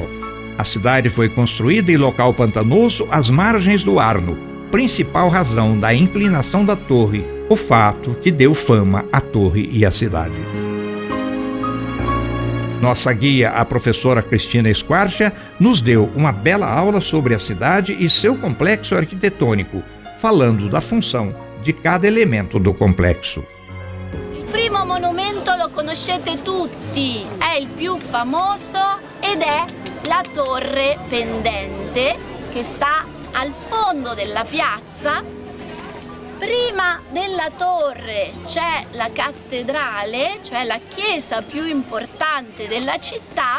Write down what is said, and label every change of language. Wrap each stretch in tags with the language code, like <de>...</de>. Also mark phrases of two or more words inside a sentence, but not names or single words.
<pt>A cidade foi construída em local pantanoso às margens do Arno, principal razão da inclinação da torre, o fato que deu fama à torre e à cidade. Nossa guia, a professora Cristina Squarcia, nos deu uma bela aula sobre a cidade e seu complexo arquitetônico, falando da função di cada elemento do complexo.</pt> <it>Il primo monumento lo conoscete tutti, è il più famoso ed è la torre pendente che sta al fondo della piazza. Prima della torre c'è la cattedrale, cioè la chiesa più importante della città.</it>